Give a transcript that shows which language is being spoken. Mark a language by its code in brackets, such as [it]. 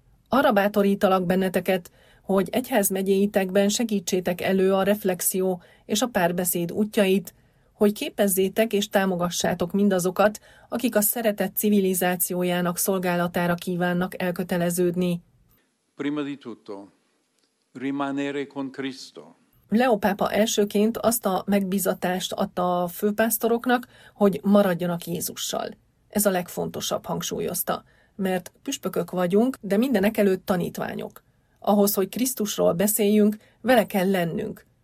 [hu] Arra bátorítalak benneteket, hogy egyházmegyéitekben segítsétek elő a reflexió és a párbeszéd útjait, hogy képezzétek és támogassátok mindazokat, akik a szeretet civilizációjának szolgálatára kívánnak elköteleződni. [it] Prima di tutto, rimanere con Cristo. [hu] Leó pápa elsőként azt a megbízatást adta a főpásztoroknak, hogy maradjanak Jézussal. Ez a legfontosabb, hangsúlyozta, mert püspökök vagyunk, de mindenekelőtt tanítványok. Ahhoz, hogy Krisztusról beszéljünk, vele kell lennünk.